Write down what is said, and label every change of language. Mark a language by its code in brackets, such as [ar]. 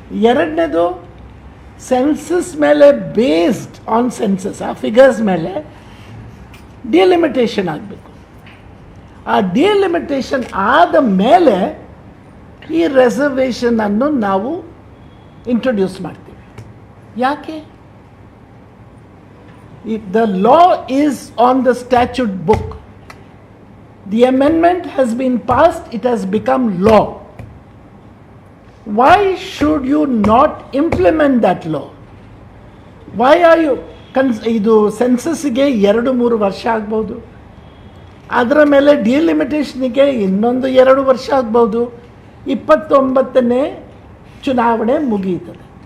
[kn] ಎರಡನೇದು, ಸೆನ್ಸಸ್ ಮೇಲೆ [en] based on census, [kn] ಆ ಫಿಗರ್ಸ್ ಮೇಲೆ ಡಿಲಿಮಿಟೇಷನ್ ಆಗಬೇಕು. ಆ ಡಿಲಿಮಿಟೇಷನ್ ಆದ ಮೇಲೆ ಈ ರಿಸರ್ವೇಷನನ್ನು ನಾವು ಇಂಟ್ರೊಡ್ಯೂಸ್ ಮಾಡ್ತೀವಿ. ಯಾಕೆ? [en] The law is on the statute book. The amendment has been passed, it has become law. Why should you not implement that law? Why are you [kn] ಇದು ಸೆನ್ಸಸ್ಗೆ 2-3 ವರ್ಷ ಆಗ್ಬೋದು, ಅದರ ಮೇಲೆ ಡಿಲಿಮಿಟೇಷನ್ಗೆ ಇನ್ನೊಂದು 2 ವರ್ಷ ಆಗ್ಬೋದು. 29ನೇ ಚುನಾವಣೆ ಮುಗಿಯುತ್ತದೆ.